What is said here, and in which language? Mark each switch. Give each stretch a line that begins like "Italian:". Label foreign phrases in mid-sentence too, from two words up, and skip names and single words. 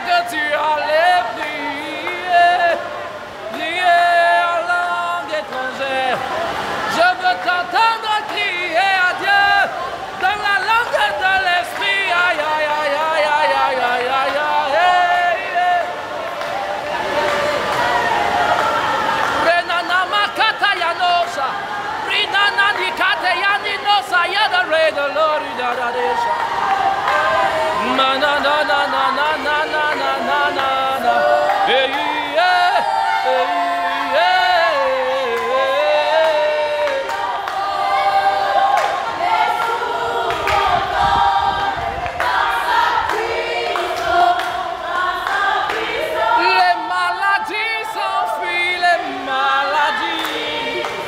French: tu allais prier, prier en langue étrangère. Je veux t'entendre crier à Dieu dans la langue de l'esprit. Aïe, aïe, aïe, aïe, aïe, aïe, aïe, aïe, aïe. Renana makata yanosa, rinana nikate yaninosa yada rega lori da da desha. Na na na na na na na na na na na na. Hey yeah, hey yeah. Les maladies s'enfuient, les maladies.